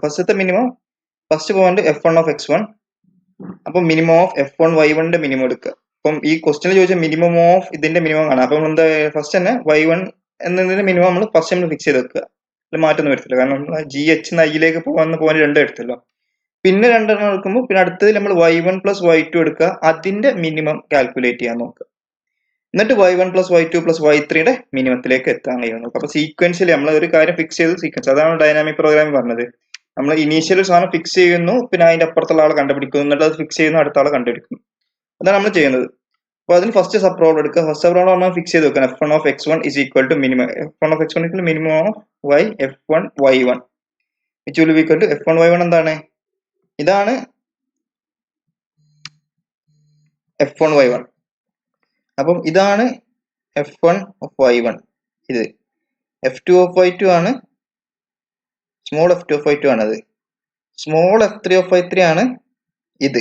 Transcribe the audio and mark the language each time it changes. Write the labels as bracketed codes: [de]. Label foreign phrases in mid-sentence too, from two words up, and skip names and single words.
[en] first point [ml] F1 അപ്പൊ [en] minimum of [ml] F1 y1ന്റെ മിനിമം എടുക്കുക. അപ്പം ഈ ക്വസ്റ്റിന് ചോദിച്ച [en] minimum of [ml] ഇതിന്റെ മിനിമം ആണ്. അപ്പം എന്താ ഫസ്റ്റ് തന്നെ y1 എന്നതിന്റെ മിനിമം നമ്മൾ ഫസ്റ്റ് നമ്മൾ ഫിക്സ് ചെയ്ത് വെക്കുക. അതിൽ മാറ്റൊന്നും വരുത്തില്ല. കാരണം GH Iലേക്ക് പോകുന്ന പോയിന്റ് രണ്ടും എടുത്തല്ലോ. പിന്നെ രണ്ടെണ്ണം എടുക്കുമ്പോൾ പിന്നെ അടുത്തതിൽ നമ്മൾ [en] y1 plus y2 [ml] എടുക്കുക. അതിന്റെ മിനിമം കാൽക്കുലേറ്റ് ചെയ്യാൻ നോക്കുക. എന്നിട്ട് [en] y1 plus y2 plus [ml] y3യുടെ മിനിമത്തിലേക്ക് എത്താൻ കഴിയുന്നു. അപ്പൊ സീക്വൻഷ്യലി നമ്മൾ ഒരു കാര്യം ഫിക്സ് ചെയ്ത് സീക്വൻസ്, അതാണ് [en] dynamic programming [ml] പറഞ്ഞത്. നമ്മൾ ഇനീഷ്യൽ സാധനം ഫിക്സ് ചെയ്യുന്നു, പിന്നെ അതിന്റെ അപ്പുറത്തുള്ള ആളെ കണ്ടുപിടിക്കുന്നു, എന്നിട്ട് അത് ഫിക്സ് ചെയ്യുന്നു, അടുത്ത ആളെ കണ്ടുപിടിക്കുന്നു. അതാണ് നമ്മൾ ചെയ്യുന്നത്. അപ്പൊ അതിന് [en] first sub problem [ml] എടുക്കുക. [en] first sub problem [ml] നമ്മൾ ഫിക്സ് ചെയ്ത് വെക്കണം. [en] F1 of x1 is equal to minimum of y F1 y1 which will be equal to F1 y1 എന്താണ്? [ml] ഇതാണ് F1 y1. അപ്പം ഇതാണ് [en] F1 of y1. [ml] ഇത് [en] F2 of y2 [ml] ആണ്. [en] small f2 of y2 [ml] ആണത്. [en] small f3 of y3 [ml] ആണ് ഇത്.